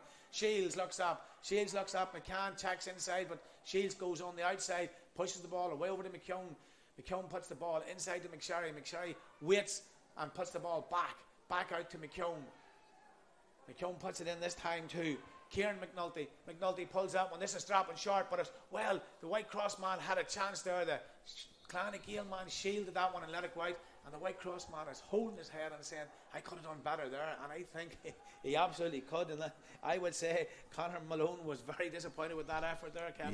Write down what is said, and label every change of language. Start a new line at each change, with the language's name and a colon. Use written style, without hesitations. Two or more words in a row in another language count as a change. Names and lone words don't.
English: Shields looks up. McCann checks inside, but Shields goes on the outside, pushes the ball away over to McKeown. McKeown puts the ball inside to McSherry. McSherry waits and puts the ball back out to McKeown. McKeown puts it in this time too. Kieran McNulty. McNulty pulls that one. This is dropping short, but the Whitecross man had a chance there. The Clonagale man shielded that one and let it go out. And the Whitecross man is holding his head and saying, I could have done better there. And I think he absolutely could. And I would say Conor Malone was very disappointed with that effort there, Kevin.